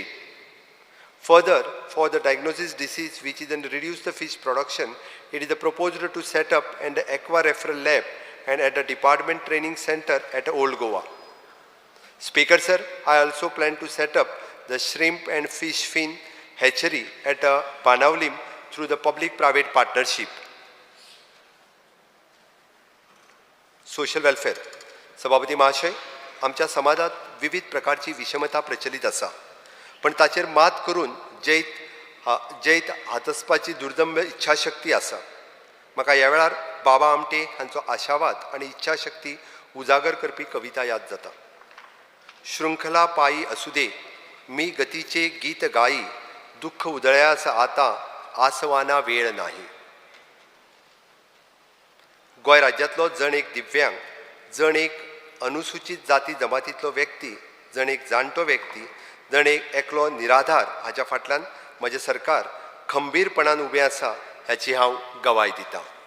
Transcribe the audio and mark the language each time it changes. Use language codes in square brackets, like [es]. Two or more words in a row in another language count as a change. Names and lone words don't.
[en] Further, for the diagnosis disease which is reduce the fish production, it is proposed to set up an aqua referral lab and at a department training center at Old Goa. Speaker sir, I also plan to set up the shrimp and fish fin hatchery at Panavlim through the public-private partnership. Social welfare. [kok] सभापती महाशय, आमच्या समाजात विविध प्रकारची विषमता प्रचलित आसा. पण ताचेर मात करून जैत हातसपाची दुर्दम्य इच्छाशक्ती आसा. म्हाका ह्या वेळार बाबा आमटे हांचो आशावाद आनी इच्छाशक्ती उजागर करपी कविता याद जाता. [mr] शृंखला पायी असू दे, मी गतीचे गीत गाई, दुःख उधळ्यास आता आसवाना वेळ नाही. [kok] गोंय राज्यांतलो जण एक दिव्यांग, जण एक अनुसूचित जाती जमातींतलो व्यक्ती, जण एक जाणटो व्यक्ती, जण एक एकलो निराधार हाच्या फाटल्यान म्हजें सरकार खंबीरपणान उबें आसा हाची हांव गवाय दितां.